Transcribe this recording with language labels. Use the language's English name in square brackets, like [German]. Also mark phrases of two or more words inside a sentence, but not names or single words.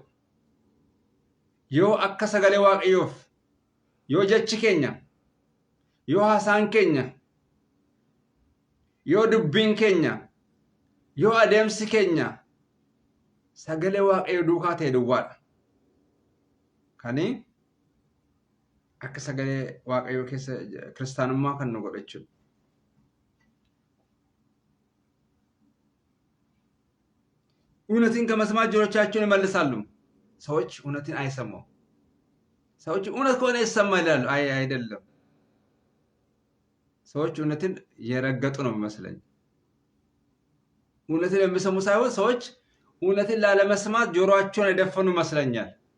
[Oromo] Yoo akka sagalee waaqayyoof yoo jechi keenya yoo haasaan keenya yoo dubbiin keenya yoo adeemsi keenya sagalee waaqayyoo duukaa ta'e duwwaadha. Kani akka sagalee waaqayyoo keessa kiristaanummaa kan nu godhu jechuudha. [Amharic] እውነትን ከመስማት ጆሮቻቸውን ይመልሳሉ። ሰዎች እውነትን አይሰሙም። ሰዎች እውነት ከሆነ ይሰማል ይላሉ። አይደለም። ሰዎች እውነትን የረገጡ ነው የሚመስለኝ። እውነትን የሚሰሙ ሳይሆን ሰዎች እውነትን ላለመስማት ጆሮአቸውን የደፈኑ ይመስለኛል።